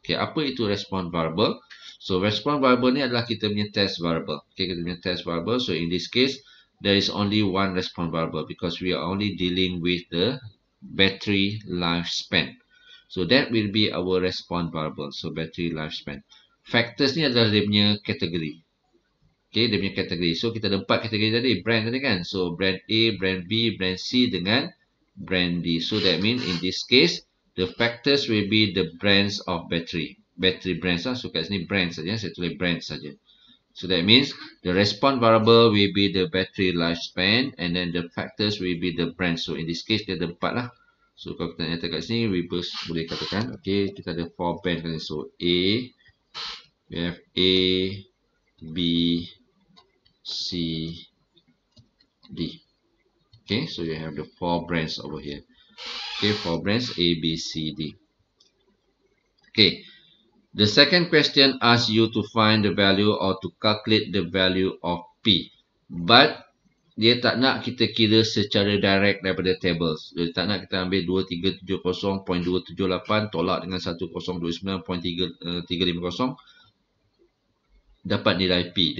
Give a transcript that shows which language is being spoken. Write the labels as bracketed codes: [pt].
[ms] Okay, apa itu response variable? So response variable ni adalah kita punya test variable. [en] Okay, [ms] kita punya [en] test variable. So in this case, there is only one response variable because we are only dealing with the battery lifespan. So that will be our response variable. So battery lifespan. [ms] Factors ni adalah dia punya kategori. Okay, dia punya kategori. So kita ada 4 kategori tadi, brand tadi kan. So brand A, brand B, brand C dengan brand D. [en] So that means in this case, the factors will be the brands of battery brands lah. So [ms] kat sini brand saja, [en] saya tulis brand saja. So that means the response variable will be the battery lifespan, and then the factors will be the brand. [ms] So in this case dia ada 4 lah. So kalau kita nyata kat sini, we boleh katakan, okay, kita ada 4 brand kan. [en] So A, we have A, B, C, D. Okay, so you have the 4 brands over here. Okay, 4 brands A, B, C, D. Okay, the second question asks you to find the value or to calculate the value of P. [ms] But dia tak nak kita kira secara direct daripada tables. Dia tak nak kita ambil 2370.278 tolak dengan 1029.350 dapat nilai P.